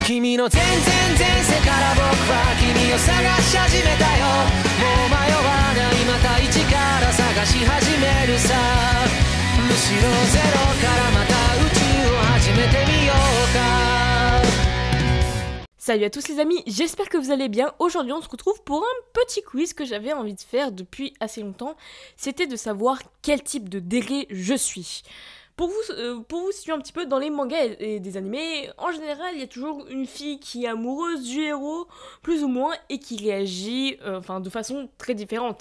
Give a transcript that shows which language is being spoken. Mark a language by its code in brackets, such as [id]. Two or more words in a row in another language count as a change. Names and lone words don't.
[ja] 君の全然前世から僕は君を探し始めたよ。もう迷わないまた一から探し始めるさ。むしろゼロからまた宇宙を始めてみようか。 [fr] Salut à tous les amis, j'espère que vous allez bien. Aujourd'hui on se retrouve pour un petit quiz que j'avais envie de faire depuis assez longtemps. C'était de savoir quel type de déré je suis. Pour vous situer un petit peu dans les mangas et des animés, en général, il y a toujours une fille qui est amoureuse du héros, plus ou moins, et qui réagit de façon très différente.